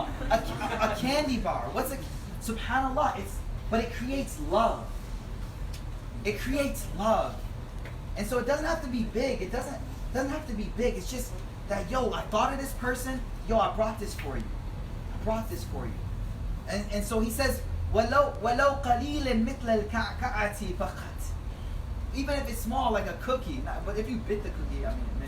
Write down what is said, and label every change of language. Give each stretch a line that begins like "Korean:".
English: A candy bar. What's a, subhanAllah, but it creates love. It creates love. And so it doesn't have to be big. It doesn't have to be big. It's just that, yo, I thought of this person. Yo, I brought this for you. I brought this for you. And so he says,
Arabic: وَلَوْ قَلِيلٍ مِثْلَ الْكَعْكَةِ فَقَطْ.
English: Even if it's small, like a cookie. But if you bit the cookie, I mean.